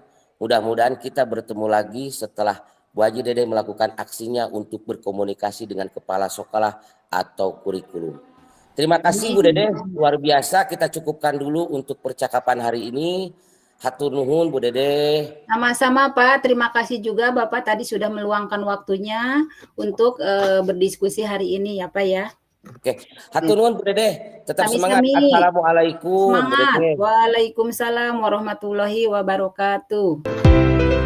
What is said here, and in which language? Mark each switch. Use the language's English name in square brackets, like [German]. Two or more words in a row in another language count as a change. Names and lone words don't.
[Indonesian] Mudah-mudahan kita bertemu lagi setelah Bu Haji Dede melakukan aksinya untuk berkomunikasi dengan kepala sekolah atau kurikulum. Terima kasih Bu Dede, luar biasa. Kita cukupkan dulu untuk percakapan hari ini. [Sundanese] Hatur nuhun Bu Dede. [Indonesian] Sama-sama Pak, terima kasih juga Bapak tadi sudah meluangkan waktunya untuk berdiskusi hari ini ya Pak ya. Oke, [Sundanese] hatur nuhun [Indonesian] Bu Dede. Tetap semangat. [Sundanese] Sami-sami. [Arabic] Assalamualaikum Bu [Indonesian] Semangat. Dede. [Arabic] Waalaikumsalam warahmatullahi wabarakatuh.